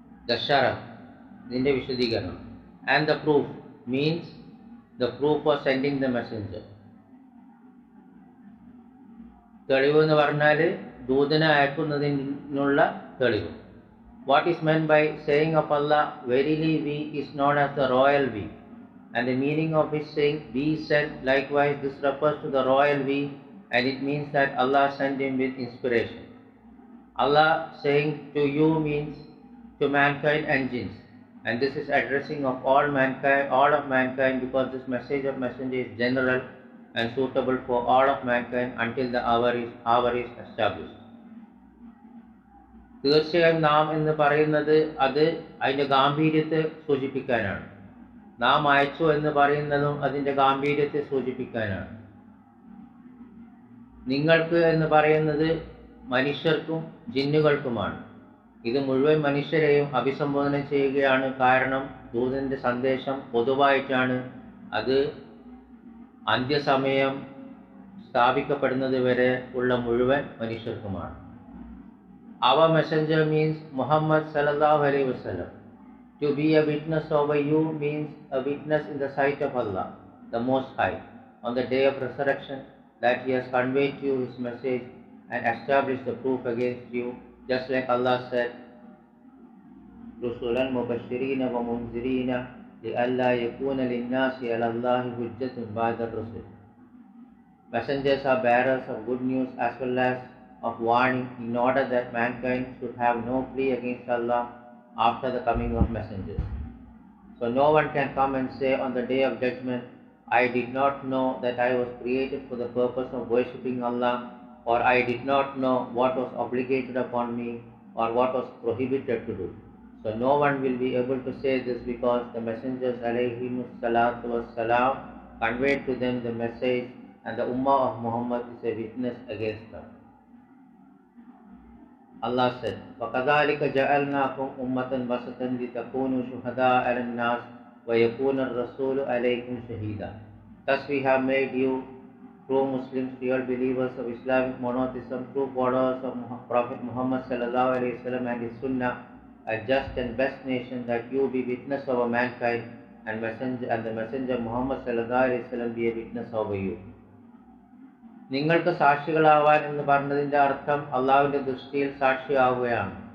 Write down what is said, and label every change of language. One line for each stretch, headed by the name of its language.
Malayalam: ദശറ, ഇതിൻ്റെ വിശദീകരണം.
English: And the proof means the proof for sending the messenger.
Malayalam: തെളിവ് എന്ന് പറഞ്ഞാൽ ദൂതനെ അയക്കുന്നതിനുള്ള തെളിവ്.
English: What is meant by saying of Allah, verily we is known as the royal we, and the meaning of his saying we sent, likewise this refers to the royal we, and it means that Allah sent him with inspiration. Allah saying to you means to mankind and jinns, and this is addressing of all of mankind, because this message of messenger is general and suitable for all of mankind until the hour is established.
Malayalam: തീർച്ചയായും നാം എന്ന് പറയുന്നത് അത് അതിൻ്റെ ഗാംഭീര്യത്തെ സൂചിപ്പിക്കാനാണ്. നാം അയച്ചു എന്ന് പറയുന്നതും അതിൻ്റെ ഗാംഭീര്യത്തെ സൂചിപ്പിക്കാനാണ്. നിങ്ങൾക്ക് എന്ന് പറയുന്നത് മനുഷ്യർക്കും ജിന്നുകൾക്കുമാണ്. ഇത് മുഴുവൻ മനുഷ്യരെയും അഭിസംബോധന ചെയ്യുകയാണ്. കാരണം ദൂതൻ്റെ സന്ദേശം പൊതുവായിട്ടാണ്. അത് അന്ത്യസമയം സ്ഥാപിക്കപ്പെടുന്നത് വരെ ഉള്ള മുഴുവൻ മനുഷ്യർക്കുമാണ്.
English: Our messenger means Muhammad sallallahu alaihi wasallam. To be a witness over you means a witness in the sight of Allah, the Most High, on the day of resurrection, that He has conveyed to you His message and established the proof against you, just like Allah said,
Arabic: رُسُلًا مُبَشِّرِينَ وَمُنذِرِينَ لِأَلَّا يَكُونَ لِلنَّاسِ عَلَى اللَّهِ حُجَّةٌ بَعْدَ الرُّسُلِ.
English: Messengers are bearers of good news as well as of warning, in order that mankind should have no plea against Allah after the coming of messengers. So no one can come and say on the day of judgment, I did not know that I was created for the purpose of worshipping Allah, or I did not know what was obligated upon me or what was prohibited to do. So no one will be able to say this, because the messengers alayhimus salatu wassalam conveyed to them the message, and the ummah of Muhammad is a witness against them. Allah said,
Arabic: وَكَذَلِكَ جَعَلْنَاكُمْ أُمَّةً وَسَطًا لِتَكُونُوا شُهَدَاءَ عَلَى النَّاسِ وَيَكُونَ الرَّسُولُ عَلَيْكُمْ شَهِيدًا.
English: Thus we have made you true Muslims, real believers of Islamic monotheism, true followers of Prophet Muhammad sallallahu alaihi wasallam and his sunnah, a just and best nation, that you be witness over mankind, and the messenger Muhammad sallallahu alaihi wasallam be a witness over you.
Malayalam: നിങ്ങൾക്ക് സാക്ഷികളാവാൻ എന്ന് പറഞ്ഞതിൻ്റെ അർത്ഥം അള്ളാഹുവിൻ്റെ ദൃഷ്ടിയിൽ സാക്ഷിയാവുകയാണ്.